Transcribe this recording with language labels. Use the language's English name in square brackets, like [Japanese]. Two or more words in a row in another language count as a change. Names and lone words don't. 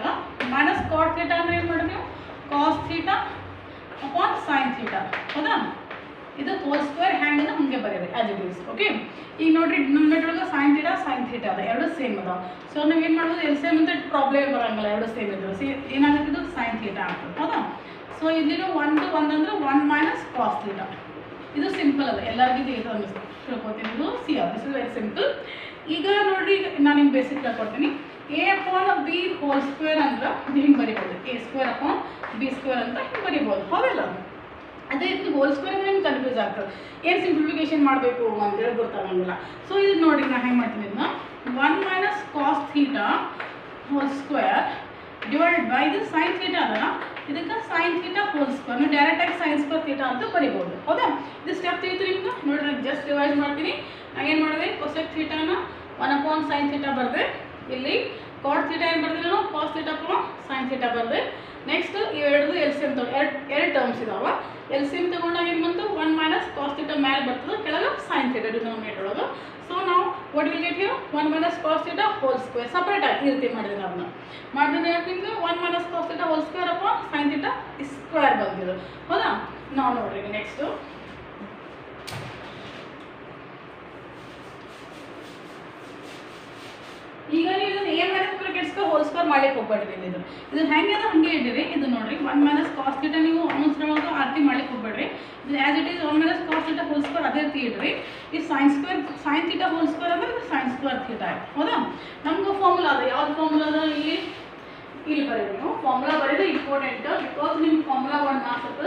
[English] minus cot theta [Kannada] ಅಂದರೆ ಏನು ಮಾಡಿರಿ ನೀವು [English] cos theta upon sin theta [Kannada] ಹೌದಾ. ಇದು [English] whole square [Kannada] ಹ್ಯಾಂಗನ್ನು ಹಂಗೆ ಬರೀರಿ [English] as it is. [Kannada] ಓಕೆ, ಈಗ ನೋಡಿರಿ ಡಿನೋಮಿನೇಟರ್ ಒಳಗೆ [English] sin theta [Kannada] ಅದ, ಎರಡು ಸೇಮ್ ಅದ. ಸೊ ನಾವು ಏನು ಮಾಡ್ಬೋದು LCM ಅಂತ ಪ್ರಾಬ್ಲಮ್ ಬರೋಂಗಿಲ್ಲ, ಎರಡು ಸೇಮ್ ಇದ್ದು ಏನಾಗುತ್ತೆ ಇದು [English] sin theta [Kannada] ಆಗ್ತದೆ ಹೌದಾ. ಸೊ ಇಲ್ಲಿರೋ 1 to 1 ಅಂದರೆ [English] 1 minus cos theta. [Kannada] ಇದು ಸಿಂಪಲ್ ಅದ, ಎಲ್ಲರಿಗೂ ಇದು ಅನ್ನಿಸ್ತು ತಿಳ್ಕೊತೀನಿ. ಇದು [English] this is very simple. [Kannada] ಈಗ ನೋಡಿರಿ ನಾನು ನಿಮ್ಗೆ ಬೇಸಿಕ್ ಹೇಳ್ಕೊಡ್ತೀನಿ. [English] a upon b whole square [Kannada] ಅಂದ್ರೆ ಇದು ಹಿಂಗೆ ಬರಿಬೋದು, [English] a square upon b square [Kannada] ಅಂತ ಹಿಂಗೆ ಬರಿಬೋದು ಹೌದಲ್ಲ. ಅದೇ ರೀತಿ [English] whole square [Kannada] ಅಂದರೆ ನಿಮ್ಗೆ ಕನ್ಫ್ಯೂಸ್ ಆಗ್ತದೆ, ಏನು ಸಿಂಪ್ಲಿಫಿಕೇಶನ್ ಮಾಡಬೇಕು ಅಂತೇಳಿ ಗೊತ್ತಾಗಂಗಿಲ್ಲ. ಸೊ ಇದು ನೋಡಿ ನಾನು ಹೆಂಗೆ ಮಾಡ್ತೀನಿ ಇದನ್ನ [English] 1 minus cos theta whole square divided by [Kannada] ಇದು [English] sin theta [Kannada] ಅಲ್ಲ, ಇದಕ್ಕೆ [English] sin theta whole square [Kannada] ನೀವು ಡೈರೆಕ್ಟಾಗಿ [English] sin square theta [Kannada] ಅಂತ ಬರಿಬೋದು ಹೌದಾ. ಇದು ಸ್ಟೆಪ್ ತಿಳಿತು ನಿಮ್ಗೆ. ನೋಡಿರಿ [English] just revise [Kannada] ಮಾಡ್ತೀನಿ. ನಾನು ಏನು ಮಾಡಿದೆ [English] cosec theta [Kannada] ನ [English] 1 sin theta [Kannada] ಬರೆದೆ. ಇಲ್ಲಿ [English] cot theta [Kannada] ಏನು ಬರ್ದಿಲ್ಲ ನಾವು [English] cos theta upon sin theta [Kannada] ಬರೆದೆ. ನೆಕ್ಸ್ಟ್ ಇವೆರಡು LCM ಎರಡು ಟರ್ಮ್ಸ್ ಇದಾವೆ. LCM ತಗೊಂಡಾಗ ಏನು ಬಂತು [English] 1 minus cos theta [Kannada] ಮೇಲೆ ಬರ್ತದೆ, ಕೆಳಗೆ [English] sin theta denominator [Kannada] ಒಳಗೆ. ಸೊ ನಾವು [English] what will get here 1 minus cos theta whole square separate [Kannada] ಆಗಿ ಈ ರೀತಿ ಮಾಡಿದೆ. ಅದನ್ನ ಮಾಡಿದ್ರೆ ನಿಮ್ಗೆ [English] 1 minus cos theta whole square upon sin theta square [Kannada] ಬಂದಿದೆ ಹೌದಾ. ನಾವು ನೋಡ್ರಿ ನೆಕ್ಸ್ಟು ಈಗ ನೀವು ಇದನ್ನು [English] a minus brackets whole square [Kannada] ಮಾಡ್ಲಿಕ್ಕೆ ಹೋಗ್ಬೇಡ್ರಿ. ಇದು ಹೆಂಗೆ ಅದ ಹಂಗೆ ಇಡ್ರಿ. ಇದು ನೋಡ್ರಿ [English] 1 minus cos theta [Kannada] ನೀವು ಅನುಸರವಾಗಿ ಆರ್ತಿ ಮಾಡ್ಲಿಕ್ಕೆ ಹೋಗ್ಬೇಡ್ರಿ. ಇದು [English] as it is 1 minus cos theta whole square [Kannada] ಅದೇ ರೀತಿ ಇಡ್ರಿ. ಈ [English] sin theta whole square [Kannada] ಅಂದರೆ ಇದು [English] sin square theta [Kannada] ಆಯ್ತು ಹೌದಾ. ನಮ್ಗೆ ಫಾರ್ಮುಲಾ ಅದ, ಯಾವ್ದು ಫಾರ್ಮುಲಾ ಅದ ಇಲ್ಲಿ ಬರೀರಿ ನೀವು. ಫಾರ್ಮುಲಾ ಬರೀದು ಇಂಪಾರ್ಟೆಂಟ್, ಬಿಕಾಸ್ ನಿಮ್ಗೆ ಫಾರ್ಮುಲಾ 1 ಮಾರ್ಕ್ಸ್ ಆಗ್ತದೆ.